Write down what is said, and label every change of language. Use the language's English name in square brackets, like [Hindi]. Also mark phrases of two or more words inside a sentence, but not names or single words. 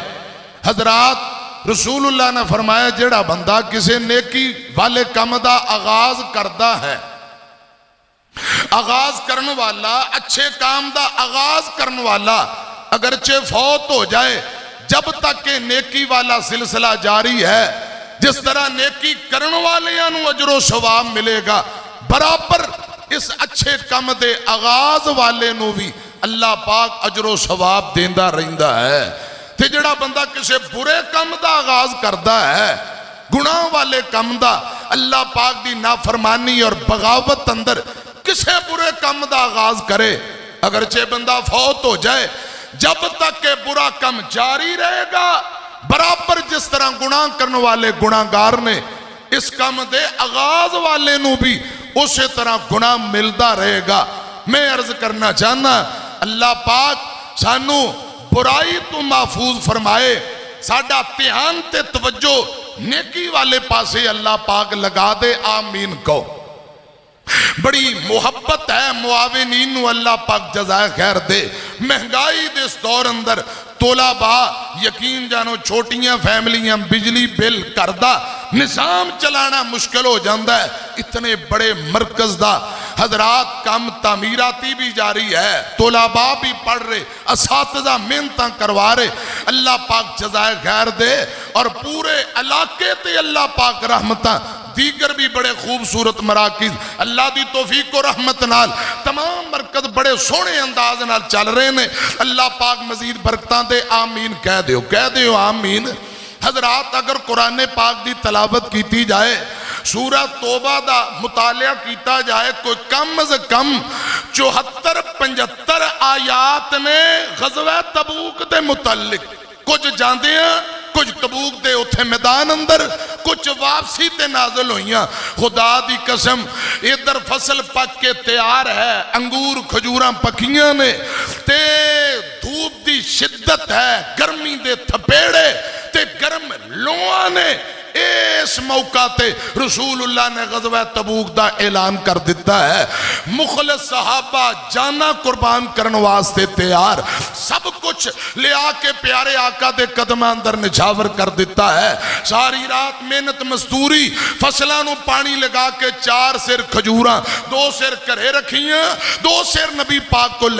[Punjabi] حضرات رسول اللہ نے فرمایا جڑا بندہ کسے نیکی والے کم دا آغاز کردہ ہے آغاز کرن والا اچھے کام دا آغاز کرن والا اگرچہ فوت ہو جائے جب تک کہ نیکی والا سلسلہ جاری ہے جس طرح نیکی کرن والیاں نو اجر و ثواب ملے گا برابر اس اچھے کام دے آغاز والے نو بھی اللہ پاک اجر و ثواب دیندہ رہندہ ہے۔ تے جڑا بندہ کسے برے کام دا آغاز کردہ ہے گناہ والے کام دا اللہ پاک دی نافرمانی اور بغاوت اندر کسے برے کام دا آغاز کرے اگرچہ بندہ فوت ہو جائے جب تک کہ برا کم جاری رہے گا برابر جس طرح گناہ کرنے والے گناہگار نے اس کام دے آغاز والے نو بھی اسی طرح گناہ ملتا رہے گا۔ میں عرض کرنا چاہنا اللہ پاک سانو برائی تو محفوظ فرمائے ساڈا دھیان تے توجہ نیکی والے پاسے اللہ پاک لگا دے آمین کو۔ بڑی محبت ہے معاونین نو اللہ پاک جزائے خیر دے مہنگائی دے اس دور اندر طلباء یقین جانو چھوٹیاں فیملیاں بجلی بل کردہ نظام چلانا مشکل ہو جاندہ ہے اتنے بڑے مرکز دا حضرات کام تعمیراتی بھی جاری ہے طلباء بھی پڑھ رہے اساتذہ محنتاں کروا رہے اللہ پاک جزائے خیر دے اور پورے علاقے تے اللہ پاک رحمتاں دیگر بھی بڑے خوبصورت مراکز اللہ دی توفیق و رحمت نال تمام مرکز بڑے سونے انداز نال چل رہے نے اللہ پاک مزید برکتاں دے آمین کہہ دیو آمین۔ حضرات اگر قرآن پاک دی تلاوت کیتی جائے سورہ توبہ دا مطالعہ کیتا جائے کوئی کم از کم 74-75 آیات نے غزوہ تبوک دے متعلق کچھ جاندے ہیں کچھ تبوک دے اتھے میدان اندر کچھ واپسی تے نازل ہوئیاں خدا دی قسم ادھر فصل پک کے تیار ہے انگور کھجوراں پکیاں نے تے دھوپ دی شدت ہے گرمی دے تھپیڑے تے گرم لوہاں نے اس موقع تے رسول اللہ نے غزوہ تبوک دا اعلان کر دیتا ہے مخلص صحابہ جانا قربان کرن واسطے تیار سب کچھ لے آکے پیارے آقا دے قدمہ اندر نچھاور کر دیتا ہے ساری رات محنت مزدوری فصلانوں پانی لگا کے 4 سیر کھجوراں 2 سیر کرے رکھیاں 2 سیر نبی پاک کو